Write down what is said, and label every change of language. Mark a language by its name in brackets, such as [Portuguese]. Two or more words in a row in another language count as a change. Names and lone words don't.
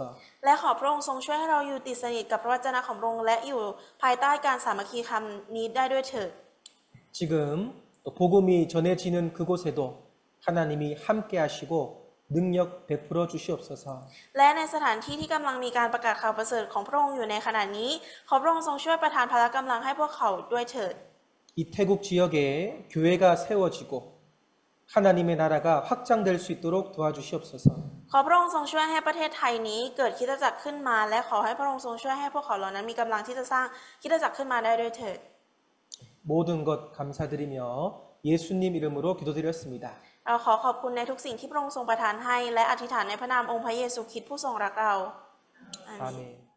[Thai] และขอพระองค์ทรงช่วยให้เราอยู่ติดสนิทกับพระวจนะของพระองค์และอยู่ภายใต้การสามัคคีคำนี้ได้ด้วยเถิด [Korean] 지금 또 또 복음이 전해지는 그곳에도 하나님이 함께 하시고 능력 베풀어 주시옵소서. [Thai] และในสถานที่ที่กำลังมีการประกาศข่าวประเสริฐของพระองค์อยู่ในขณะนี้ขอพระองค์ทรงช่วยประทานพละกำลังให้พวกเขาด้วยเถิด [Korean] 이 태국 지역에 교회가 세워지고 하나님의 나라가 확장될 수 있도록 도와주시옵소서. [Thai] ขอพระองค์ทรงช่วยให้ประเทศไทยนี้เกิดคริสตจักรขึ้นมาและขอให้พระองค์ทรงช่วยให้พวกเขาเหล่านั้นมีกำลังที่จะสร้างคริสตจักรขึ้นมาได้ด้วยเถิด [Korean] 모든 것 감사드리며 예수님 이름으로 기도드렸습니다. [Thai] เราขอขอบคุณในทุกสิ่งที่พระองค์ทรงประทานให้และอธิษฐานในพระนามองค์พระเยซูคริสต์ผู้ทรงรักเราอาเมน [Korean] 아멘.